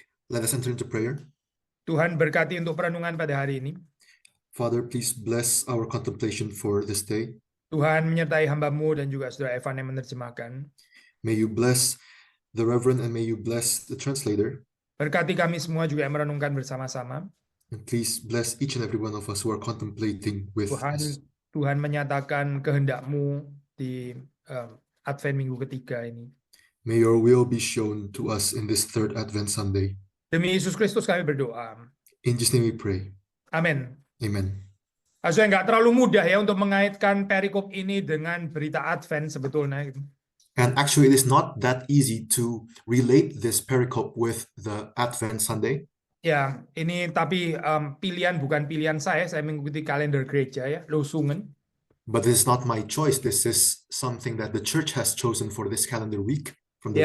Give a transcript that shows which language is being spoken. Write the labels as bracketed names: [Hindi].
[English] Let us enter into prayer. [Indonesian] Tuhan berkati untuk perenungan pada hari ini. [English] Father, please bless our contemplation for this day. [Indonesian] Tuhan menyertai hamba-Mu dan juga saudara Evan yang menerjemahkan. [English] May you bless the Reverend and may you bless the translator. [Indonesian] Berkati kami semua juga yang merenungkan bersama-sama. [English] And please bless each and every one of us who are contemplating with us. [Indonesian] Tuhan menyatakan kehendak-Mu di Advent minggu ketiga ini. [English] May your will be shown to us in this third Advent Sunday. [Indonesian] Demi Yesus Kristus kami berdoa. [English] In Jesus' name we pray. [Indonesian] Amin. [English] Amen. [Indonesian] Saya nggak terlalu mudah ya untuk mengaitkan perikop ini dengan berita Advent sebetulnya. [English] And actually, it is not that easy to relate this pericope with the Advent Sunday. [Indonesian] Ya, ini tapi pilihan bukan pilihan saya mengikuti kalender gereja ya, Losungen. [English] But this is not my choice. This is something that the church has chosen for this calendar week from the